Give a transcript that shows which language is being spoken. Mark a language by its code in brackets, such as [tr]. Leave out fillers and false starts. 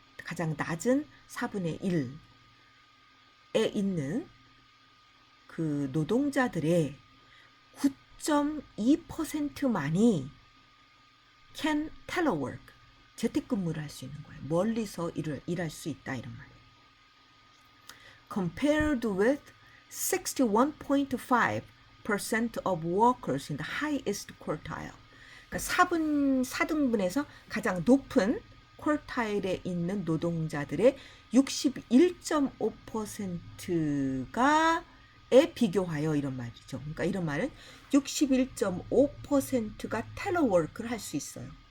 [ko] 가장 낮은 4분의 1에 있는 그 노동자들의 9.2%만이 [en] can telework, [ko] 재택근무를 할 수 있는 거예요. 멀리서 일할 수 있다 이런 말이에요. [en] Compared with 61.5% of workers in the highest quartile. [ko] 그러니까 4등분에서 가장 높은 쿼타일에 있는 노동자들의 61.5%에 비교하여 이런 말이죠. 그러니까 이런 말은 61.5%가 텔레워크를 할 수 있어요.